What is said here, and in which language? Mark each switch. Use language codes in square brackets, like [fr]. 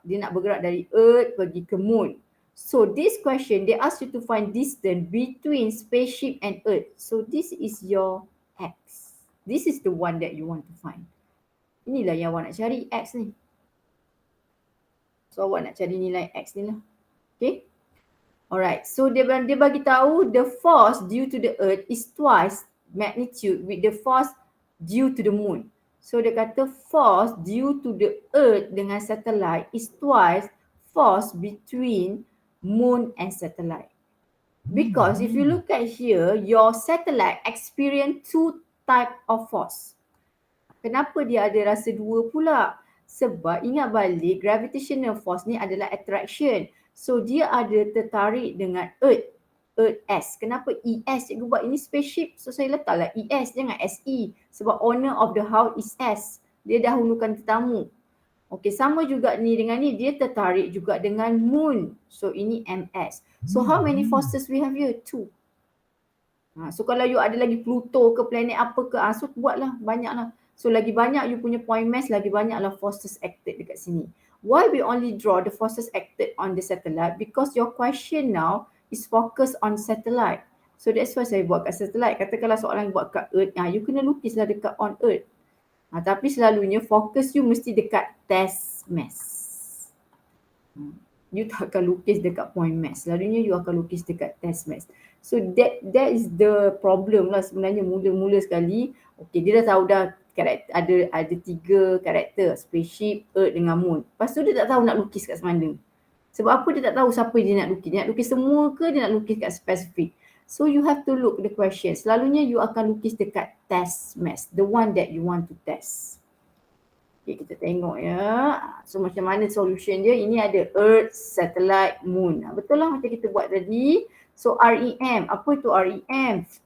[ms] Dia nak bergerak dari Earth pergi ke Moon. [en] So this question, they ask you to find distance between spaceship and Earth. So this is your X. This is the one that you want to find. [ms] Inilah yang awak nak cari, X ni. So awak nak cari nilai X ni lah. Okay. [en] Alright, so [ms] dia bagi tahu [en] the force due to the Earth is twice magnitude with the force due to the Moon. So [ms] dia kata [en] force due to the Earth dengan satellite is twice force between moon and satellite. Because if you look at here, your satellite experience two type of force. [ms] Kenapa dia ada rasa dua pula? Sebab ingat balik gravitational force ni adalah attraction. So dia ada tertarik dengan Earth. Earth S. Kenapa ES? Cikgu buat ini spaceship. So saya letaklah ES, jangan SE. [en] Sebab owner of the house is S. [ms] Dia dahulukan tetamu. Okey, sama juga ni dengan ni, dia tertarik juga dengan moon. So ini MS. [en] So how many forces we have here? [ms] 2. So kalau you ada lagi Pluto ke planet apa ke, so buatlah banyaklah. So lagi banyak you punya point mass, lagi banyaklah forces acted dekat sini. [en] Why we only draw the forces acted on the satellite? Because your question now is focused on satellite. So that's why [ms] saya buat kat satellite. Katakanlah soalan buat kat Earth, you kena lukislah dekat on Earth. Tapi selalunya fokus you mesti dekat test mass. You tak akan lukis dekat point mass. Selalunya you akan lukis dekat test mass. So that is the problem lah sebenarnya mula-mula sekali. Okay, dia dah tahu dah karakter, ada 3 karakter, spaceship, Earth dengan moon. Lepas tu dia tak tahu nak lukis kat mana. Sebab apa dia tak tahu siapa dia nak lukis. Dia nak lukis semua ke dia nak lukis kat spesifik. [en] So you have to look the question. [ms] Selalunya you akan lukis dekat [en] test mass, the one that you want to test. [ms] Okay, kita tengok ya. So macam mana solution dia? Ini ada Earth, Satellite, Moon. Betul lah macam kita buat tadi. So REM, apa itu REM?